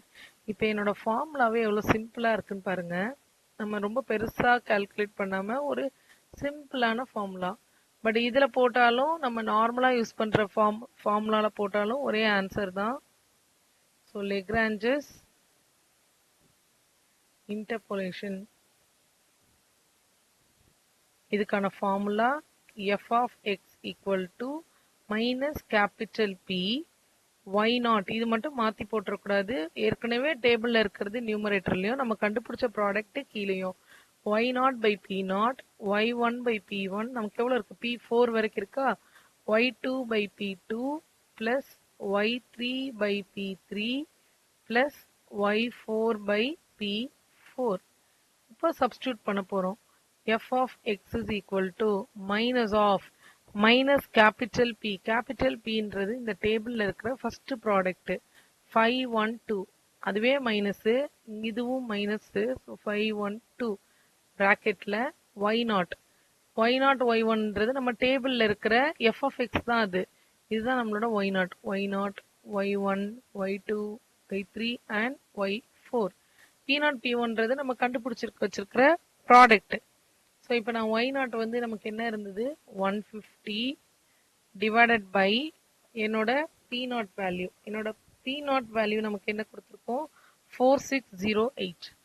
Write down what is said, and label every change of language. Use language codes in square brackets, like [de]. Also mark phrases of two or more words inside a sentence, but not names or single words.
[ta] இப்போ என்னோட ஃபார்முலாவே எவ்வளோ சிம்பிளா இருக்குன்னு பாருங்க. நம்ம ரொம்ப பெருசா கால்குலேட் பண்ணாம ஒரு சிம்பிளான ஃபார்முலா. பட் இதுல போட்டாலும் நம்ம நார்மலா யூஸ் பண்ற ஃபார்முலால போட்டாலும் ஒரே ஆன்சர் தான். [en] so Lagrange's interpolation, [ta] இதுக்கான ஃபார்முலா [en] f of x equal to minus capital [ta] P y0. இது மட்டும் மாத்தி போட்டுறக்கூடாது. ஏற்கனவே டேபிள்ல இருக்கிறது நியூமரேட்டர்லயும், நம்ம கண்டுபிடிச்ச ப்ராடக்ட் கீழேயும். [en] y0 by p0, y1 by p1 [ta] நமக்கு எவ்வளவு இருக்கு, p4 வரைக்கும் இருக்கா. [en] y2 by p2 plus y3 by p3 plus y4 by p4. [ta] இப்போ சப்ஸ்டியூட் பண்ண போறோம். [en] f of x is equal to minus of minus capital P. capital P [ta] ன்றது இந்த டேபிள்ல இருக்கிற [en] first product [ta] 512. அதுவே மைனஸ், இதுவும் மைனஸ். ஸோ 512 பிராக்கெட்ல y0. y0 y1ன்றது நம்ம டேபிள்ல இருக்கிற [en] f of x [ta] தான். இதுதான் நம்மளோட y0. [en] y0 y1 y2 y3 and y4. [ta] p0 p1ன்றது நம்ம வச்சிருக்கிற ப்ராடக்ட். ஸோ இப்போ நான் y0 வந்து நமக்கு என்ன இருந்தது, 150 [en] divided by [ta] என்னோட p0 வேல்யூ. என்னோட p0 வேல்யூ நமக்கு என்ன கொடுத்துருக்கோம், 4608.